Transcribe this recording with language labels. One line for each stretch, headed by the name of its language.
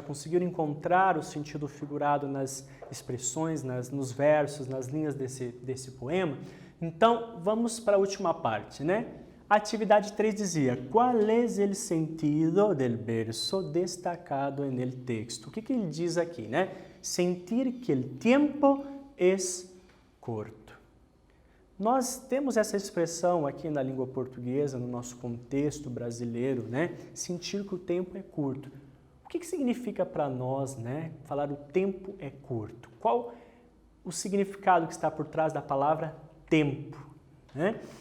Portuguese: Conseguiram encontrar o sentido figurado nas expressões, nos versos, nas linhas desse poema? Então, vamos para a última parte, né? A atividade 3 dizia: qual é o sentido
Spanish: del verso destacado en el texto?
Portuguese: O que ele diz aqui, né?
Spanish: Sentir que el tiempo es corto.
Portuguese: Nós temos essa expressão aqui na língua portuguesa, no nosso contexto brasileiro, né? Sentir que o tempo é curto. O que significa para nós, né? Falar o tempo é curto? Qual o significado que está por trás da palavra tempo, né?